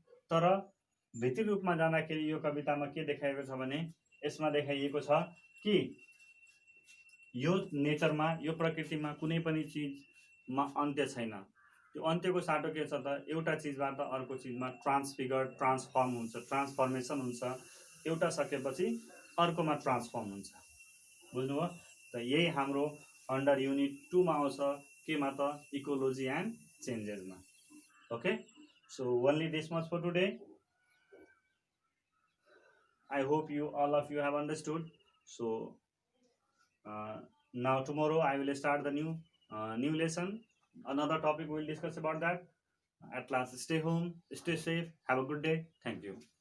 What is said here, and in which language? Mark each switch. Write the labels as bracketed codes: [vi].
[ne] तर भित्री रूपमा जाँदाखेरि यो कवितामा के देखाएको छ भने यसमा देखाइएको छ कि यो नेचरमा, यो प्रकृतिमा कुनै पनि चिजमा अन्त्य छैन। त्यो अन्त्यको साटो के छ त? एउटा चिजबाट अर्को चिजमा ट्रान्सफर्मेसन हुन्छ। एउटा सकेपछि अर्कोमा ट्रान्सफर्म हुन्छ। बुझ्नुभयो? त यही हाम्रो अन्डर युनिट 2 मा आउँछ। केमा त? Ecology and चेन्जेसमा। [en] Okay, so only this much for today. I hope all of you have understood. So now tomorrow I will start the new lesson. Another topic we will discuss about that. At last, stay home, stay safe, have a good day. Thank you.